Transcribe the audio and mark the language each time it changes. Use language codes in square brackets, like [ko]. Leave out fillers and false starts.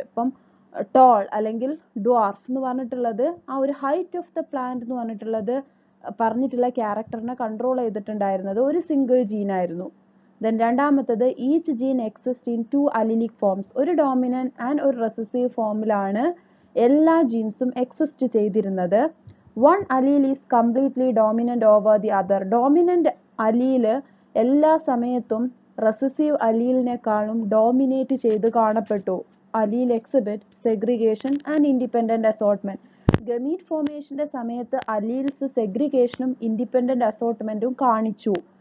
[ml] ഇപ്പം ടോൾ അല്ലെങ്കിൽ ഡ്വാർഫ് എന്ന് പറഞ്ഞിട്ടുള്ളത് ആ ഒരു [en] height of the plant [ml] എന്ന് പറഞ്ഞിട്ടുള്ള ക്യാരക്ടറിനെ കൺട്രോൾ ചെയ്തിട്ടുണ്ടായിരുന്നത് ഒരു സിംഗിൾ ജീനായിരുന്നു. [en] Then രണ്ടാമത്തത്, each gene exist in 2 allelic forms. [ml] ഒരു ഡോമിനന്റ് ആൻഡ് ഒരു റെസസീവ് ഫോമിലാണ് എല്ലാ ജീൻസും എക്സിസ്റ്റ് ചെയ്തിരുന്നത്. [en] 1 allele is completely dominant over the other. [ml] Dominant അലീല് എല്ലാ സമയത്തും റെസസീവ് അലീലിനെക്കാളും ഡോമിനേറ്റ് ചെയ്ത് കാണപ്പെട്ടു. [en] Allele exhibit segregation and independent assortment. [ml] Gamete ഫോർമേഷന്റെ സമയത്ത് അലീൽസ് സെഗ്രിഗേഷനും ഇൻഡിപെൻഡന്റ് അസോർട്ട്മെന്റും കാണിച്ചു.